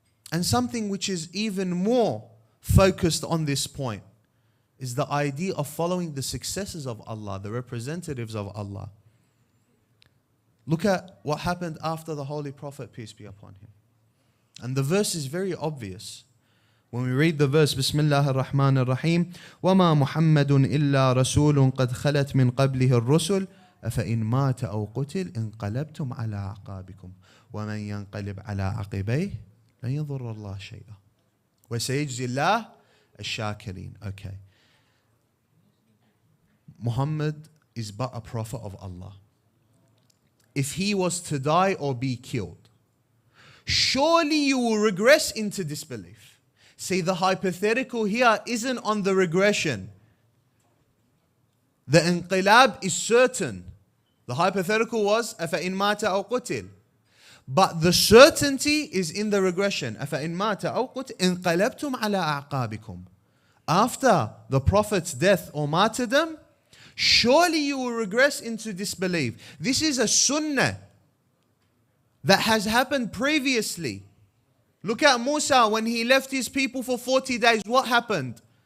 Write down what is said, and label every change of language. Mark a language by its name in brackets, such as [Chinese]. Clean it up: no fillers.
[English] And something which is even more focused on this point is the idea of following the successors of Allah, the representatives of Allah. Look at what happened after the Holy Prophet, peace be upon him. And the verse is very obvious. When we read the verse, Bismillah ar-Rahman ar-Rahim, [Arabic] وَمَا مُحَمَّدٌ إِلَّا رَسُولٌ قَدْ خَلَتْ مِنْ قَبْلِهِ الرُّسُلُ أَفَإِنْ مَاتَ أَوْ قُتِلْ انقلبتم على أعقابكم ومن ينقلب على عقبيه لن يضر الله شيئا وسيجزي الله الشاكرين. [English] Okay. Muhammad is but a prophet of Allah. If he was to die or be killed, surely you will regress into disbelief. See, the hypothetical here isn't on the regression. The inqilab is certain. The hypothetical was, [Arabic] أَفَإِنْ مَاتَ أَوْ قُتِلْ. [English] But the certainty is in the regression. [Arabic] أَفَإِنْ مَاتَ أَوْ قُتِلَ انقلبتم على أعقابكم. [English] After the Prophet's death or martyrdom, surely you will regress into disbelief. This is a sunnah that has happened previously. Look at Musa when he left his people for 40 days. What happened?